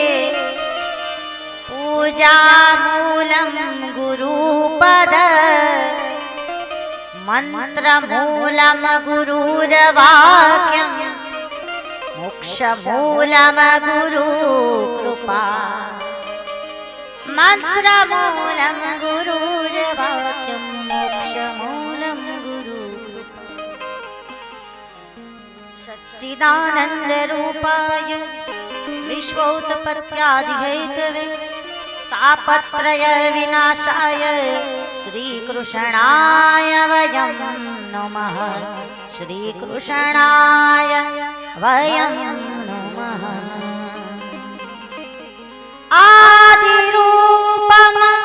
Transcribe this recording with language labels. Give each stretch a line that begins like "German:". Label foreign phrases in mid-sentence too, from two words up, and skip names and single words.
Sanskrit: પૂજામૂલમ ગુરુપદ મંત્રમૂલમ ગુરુર્વાક્યમ મોક્ષમૂલમ ગુરુકૃપા મંત્રમૂલમ ગુરુર્વાક્યમ મોક્ષમૂલમ ગુરુકૃપા સચ્ચિદાનંદરૂપાય વિશ્વોત્પત્યાદિહેતવે તાપત્રય વિનાશાય श्रीकृष्णाय वयं नमः श्रीकृष्णाय वयं नमः आदिरूपं